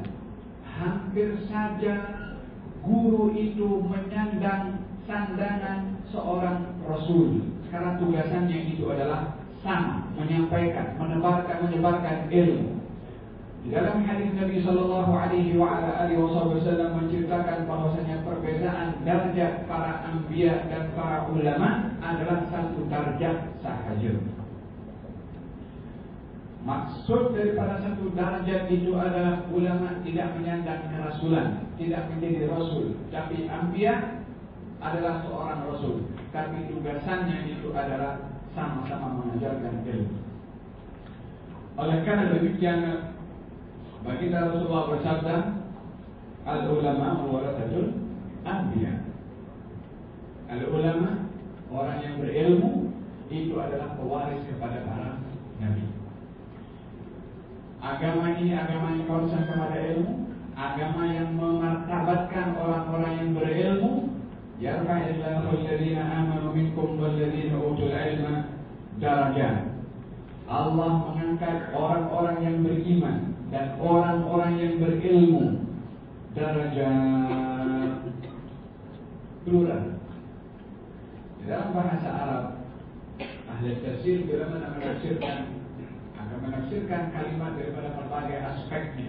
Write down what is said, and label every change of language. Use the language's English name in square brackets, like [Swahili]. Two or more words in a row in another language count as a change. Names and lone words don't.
[Malay] Hampir saja guru itu menyandang sandangan seorang rasul, karena tugasannya itu adalah sama, menyampaikan, menyebarkan ilmu. Di dalam hadis Nabi [Arabic] صلى الله عليه وسلم [Malay] menceritakan bahwasanya perbezaan darjat para anbiya dan para ulama adalah satu darjat sahaja. Maksud daripada satu darjat itu adalah ulama tidak menyandang kerasulan, tidak menjadi rasul, tapi anbiya adalah seorang rasul, tapi tugasannya itu adalah sama-sama mengajarkan ilmu. Oleh karena demikian, baginda Rasulullah bersabda, [Arabic] العلماء ورثة الأنبياء. [Malay] Al-ulama, orang yang berilmu, itu adalah pewaris kepada para nabi. Agama ini agama yang concern kepada ilmu, agama yang memartabatkan orang-orang yang berilmu. [Arabic] يرفع الله الذين آمنوا منكم والذين أوتوا العلم درجات. [Malay] Allah mengangkat orang-orang yang beriman dan orang-orang yang berilmu darajat, plural. Dalam bahasa Arab, ahli tafsir bila akan menafsirkan kalimat daripada berbagai aspeknya.